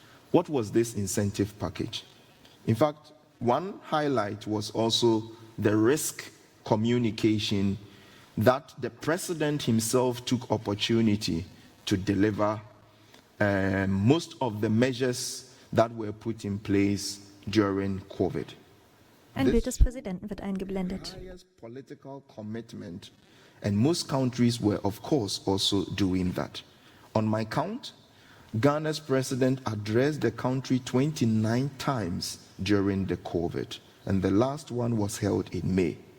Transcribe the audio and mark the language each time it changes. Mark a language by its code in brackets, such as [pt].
[en] What was this incentive package? In fact, one highlight was also the risk communication that the president himself took opportunity to deliver most of the measures that were put in place during COVID. [de] Ein Bild des Präsidenten wird eingeblendet. [en] Highest political commitment, and most countries were, of course, also doing that. On my count, Ghana's president addressed the country 29 times during the COVID, and the last one was held in May.